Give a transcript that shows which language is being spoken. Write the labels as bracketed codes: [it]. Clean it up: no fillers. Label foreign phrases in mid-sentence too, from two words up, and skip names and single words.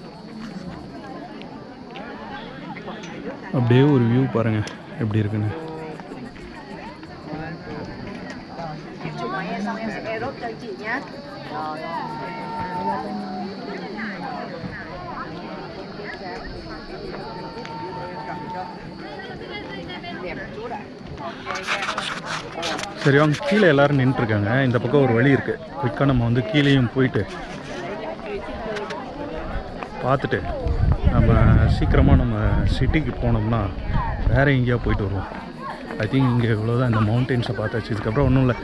[ta] அப்படியே ஒரு வியூ பாருங்கள் எப்படி இருக்குன்னு. [vi] Chụp máy em xong em sẽ aerob cho chị nhé. Đẹp chút ạ. [ta] சரி, அவங்க கீழே எல்லோரும் நின்றுருக்காங்க. இந்த பக்கம் ஒரு வழி இருக்குது. குயிக்காக நம்ம வந்து கீழேயும் போயிட்டு பார்த்துட்டு நம்ம சீக்கிரமாக நம்ம சிட்டிக்கு போனோம்னா வேறு எங்கேயா போயிட்டு வருவோம். [en] I think [ta] இங்கே இவ்வளோதான். இந்த மவுண்டெயின்ஸை பார்த்தாச்சு. இதுக்கப்புறம் ஒன்றும் இல்லை.